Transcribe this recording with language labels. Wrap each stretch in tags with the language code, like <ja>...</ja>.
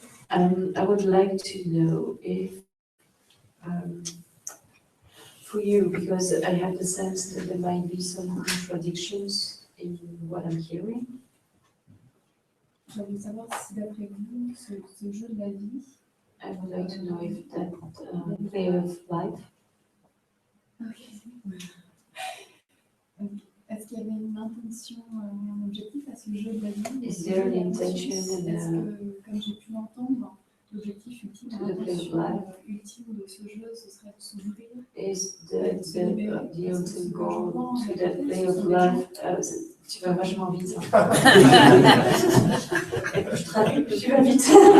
<en>I would like to know if, for you, because I have the sense that there might be some contradictions in what I'm hearing.</en> <fr>Je voulais savoir si, d'après vous, ce jeu de la vie,</fr> <en>I would like to know if that play of life,</en> <fr>est-ce qu'il y avait une intention, un objectif à ce jeu de la vie?</fr> <en>is there an intention</en> <fr>Est-ce que, comme j'ai pu l'entendre, l'objectif ultime, l'intention ultime de ce jeu, ce serait de s'ouvrir?</fr> <en>is the ultimate goal to that play of life?</en> <fr>Tu vas vachement vite. Et puis je traduis, plus tu vas vite.</fr>